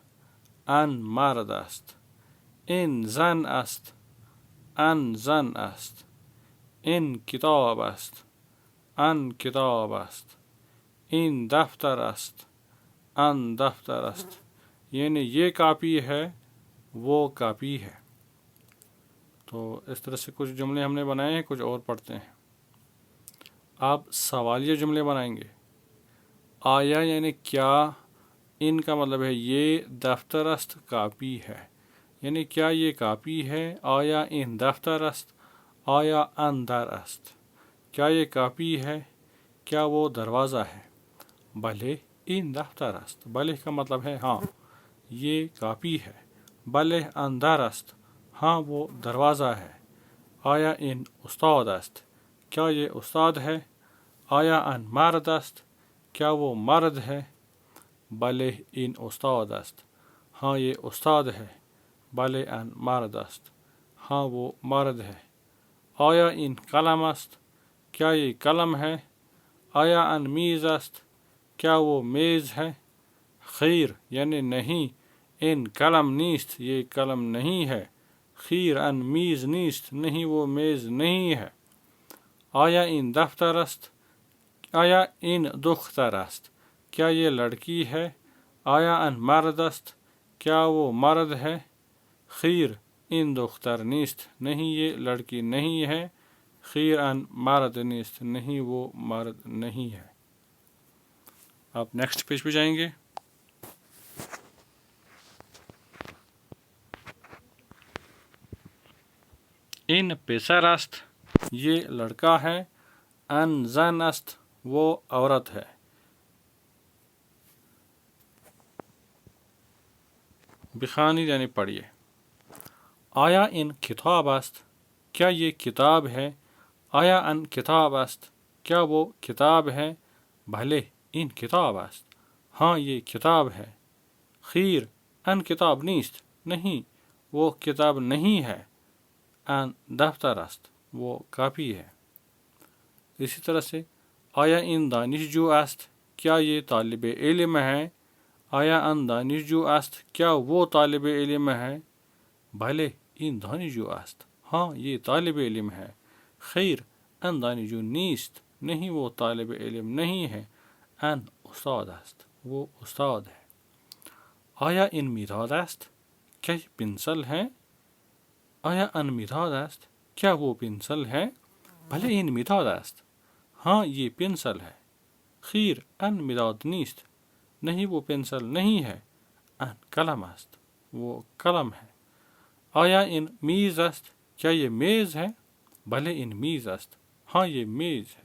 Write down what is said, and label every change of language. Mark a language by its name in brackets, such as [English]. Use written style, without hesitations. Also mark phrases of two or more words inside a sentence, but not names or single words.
[Persian] ان مرد است. این زن است. ان زن است. این کتاب است. ان کتاب است. این دفتر است. ان دفتر است. [Urdu] یعنی یہ کاپی ہے، وہ کاپی ہے۔ تو اس طرح سے کچھ جملے ہم نے بنائے ہیں، کچھ اور پڑھتے ہیں۔ آپ سوالیہ جملے بنائیں گے۔ آیا یعنی کیا، ان کا مطلب ہے یہ، [Persian] دفتر است [Urdu] کاپی ہے، یعنی کیا یہ کاپی ہے؟ [Persian] آیا این دفتر است؟ آیا ان در است؟ [Urdu] کیا یہ کاپی ہے؟ کیا وہ دروازہ ہے؟ [Persian] بله این دفتر است. [Urdu] بله کا مطلب ہے ہاں یہ کاپی ہے. [Persian] بله اندر است. [Urdu] ہاں وہ دروازہ ہے. [Persian] آیا این استاد است؟ [Urdu] کیا یہ استاد ہے؟ [Persian] آیا ان مرد است؟ [Urdu] کیا وہ مرد ہے؟ [Persian] بله این استاد است. [Urdu] ہاں یہ استاد ہے. [Persian] بله ان مرد است. [Urdu] ہاں وہ مرد ہے. [Persian] آیا این قلم است؟ [Urdu] کیا یہ قلم ہے؟ [Persian] آیا ان میز است؟ [Urdu] کیا وہ میز ہے؟ خیر یعنی نہیں. [Persian] ان قلم نیست [Urdu] یہ قلم نہیں ہے. [Persian] خیر ان میز نیست [Urdu] نہیں وہ میز نہیں ہے. [Persian] آیا این دفتر است؟ آیا این دختر است؟ [Urdu] کیا یہ لڑکی ہے؟ [Persian] آیا ان مرد است؟ [Urdu] کیا وہ مرد ہے؟ [Persian] خیر این دختر نیست [Urdu] نہیں یہ لڑکی نہیں ہے. [Persian] خیر ان مرد نیست [Urdu] نہیں وہ مرد نہیں ہے. آپ نیکسٹ پیج پہ جائیں گے. [Persian] این پسر است [Urdu] یہ لڑکا ہے. [Persian] ان زن است [Urdu] وہ عورت ہے. بخانی یعنی پڑھیے. [Persian] آیا این کتاب است؟ [Urdu] کیا یہ کتاب ہے؟ [Persian] آیا ان کتاب است؟ [Urdu] کیا وہ کتاب ہے؟ [Persian] بھلے این کتاب است. [Urdu] ہاں یہ کتاب ہے. [Persian] خیر ان کتاب نیست [Urdu] نہیں وہ کتاب نہیں ہے. [Persian] ان دفتر است [Urdu] وہ کاپی ہے. اسی طرح سے [Persian] آیا این دانشجو است؟ [Urdu] کیا یہ طالب علم ہے؟ [Persian] آیا ان دانشجو است؟ [Urdu] کیا وہ طالب علم ہے؟ [Persian] بھلے این دانشجو است. [Urdu] ہاں یہ طالب علم ہے. [Persian] خیر ان دانشجو نیست [Urdu] نہیں وہ طالب علم نہیں ہے. [Persian] ان استاد است [Urdu] وہ استاد ہے. [Persian] آیا این مداد است؟ [Urdu] کیا یہ پنسل ہے؟ [Persian] آیا ان مداد است؟ [Urdu] کیا وہ پنسل ہے؟ [Persian] بھلے این مداد است. [Urdu] ہاں یہ پنسل ہے. [Persian] خیر ان مداد نیست [Urdu] نہیں وہ پنسل نہیں ہے. [Persian] ان قلم است [Urdu] وہ قلم ہے. [Persian] آیا این میز است؟ [Urdu] کیا یہ میز ہے؟ [Persian] بھلے این میز است. [Urdu] ہاں یہ میز ہے.